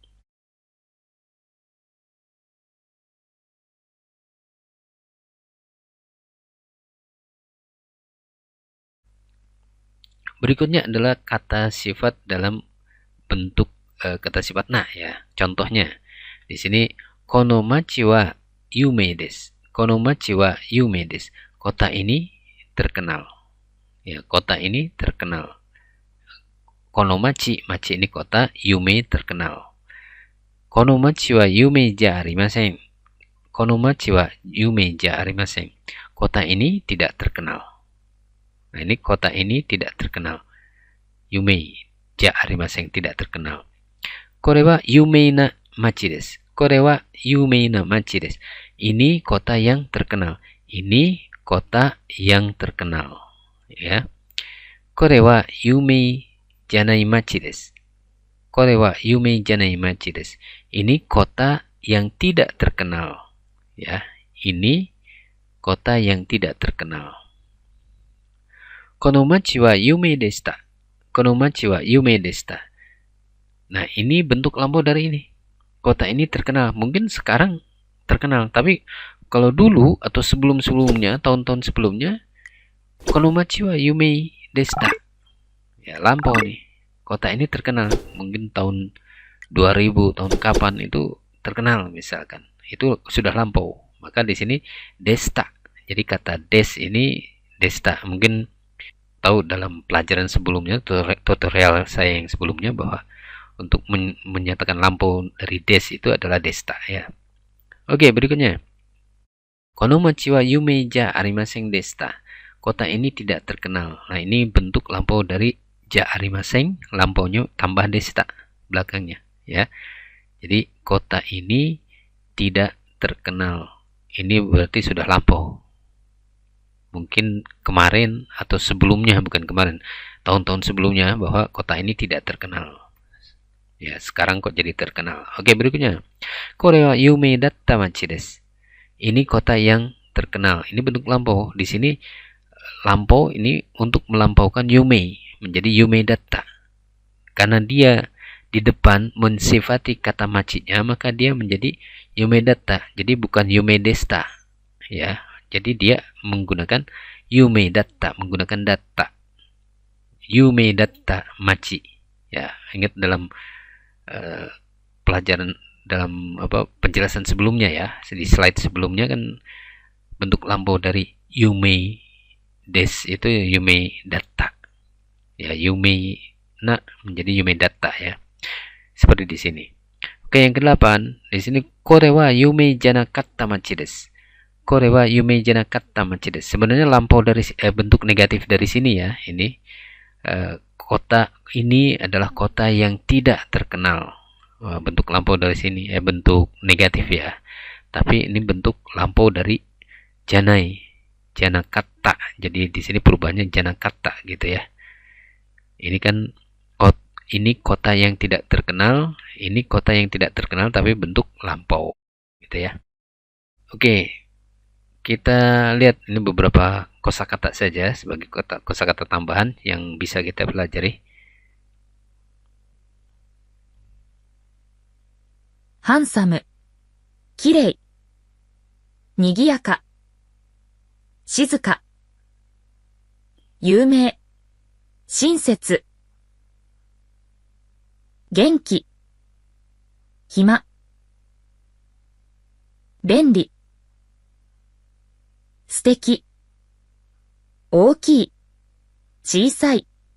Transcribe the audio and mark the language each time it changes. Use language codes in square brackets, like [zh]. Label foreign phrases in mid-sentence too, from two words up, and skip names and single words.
[id] Berikutnya adalah kata sifat dalam bentuk kata sifat na, ya. Contohnya di sini [ja] この町は有名です. この町は有名です. [id] Kota ini terkenal. Ya, kota ini terkenal. [ja] この町 [id] ini kota, yumei terkenal. [ja] この町は有名じゃありません. この町は有名じゃありません. [id] Kota ini tidak terkenal. Nah, ini kota ini tidak terkenal. [ja] 有名じゃありません, [id] tidak terkenal. [ja] これは有名な町です. これは有名な町です. [id] Ini kota yang terkenal. Ini kota yang terkenal, ya. [ja] これは有名じゃない町です. これは有名じゃない町です. [id] Ini kota yang tidak terkenal, ya. Ini kota yang tidak terkenal. [ja] この町は有名でした. この町は有名でした. [id] Nah, ini bentuk lampau dari ini. Kota ini terkenal. Mungkin sekarang terkenal, tapi kalau dulu atau sebelum-sebelumnya, tahun-tahun sebelumnya, [ja] この町は有名でした. [id] Ya, lampau nih. Kota ini terkenal. Mungkin tahun 2000, tahun kapan itu terkenal misalkan. Itu sudah lampau. Maka di sini deshita. Jadi kata des ini deshita. Mungkin tahu dalam pelajaran sebelumnya, tutorial saya yang sebelumnya, bahwa untuk menyatakan lampau dari des itu adalah deshita, ya. Oke, berikutnya. [ja] この町は有名じゃありませんでした. [id] Kota ini tidak terkenal. Nah, ini bentuk lampau dari [ja] じゃありません, [id] lampaunya tambah deshita belakangnya, ya. Jadi kota ini tidak terkenal. Ini berarti sudah lampau. Mungkin kemarin atau sebelumnya, bukan kemarin, tahun-tahun sebelumnya, bahwa kota ini tidak terkenal. Ya, sekarang kok jadi terkenal. Oke, berikutnya. [ja] これは有名だった町です. [id] Ini kota yang terkenal. Ini bentuk lampau. Di sini lampau ini untuk melampaukan yumei menjadi [ja] 有名だった. [id] Karena dia di depan mensifati kata machinya, maka dia menjadi [ja] 有名だった. [id] Jadi bukan [ja] 有名でした, [id] ya. Jadi dia menggunakan [ja] 有名だった, [id] menggunakan datta. [ja] 有名だった町. [id] Ya, ingat dalam pelajaran, dalam penjelasan sebelumnya, ya. Di slide sebelumnya kan bentuk lampau dari [ja] 有名です [id] itu [ja] 有名だった. Ya, 有名な menjadi 有名だった, [id] ya. Seperti di sini. Oke, yang ke-8, di sini [ja] これは有名じゃなかった町です. これは有名じゃなかった町です. [id] Sebenarnya lampau dari bentuk negatif dari sini, ya. Ini kota ini adalah kota yang tidak terkenal. Bentuk lampau dari sini bentuk negatif, ya. Tapi ini bentuk lampau dari janai. Janakatta. Jadi di sini perubahannya Janakatta gitu ya. Ini kan ini kota yang tidak terkenal, ini kota yang tidak terkenal tapi bentuk lampau gitu ya. Oke, kita lihat ini beberapa kosakata saja sebagai kosakata tambahan yang bisa kita pelajari. Handsome, [ja] きれい、にぎやか、静か, 有名、親切、元気、暇、便利、素敵、大きい、小さい、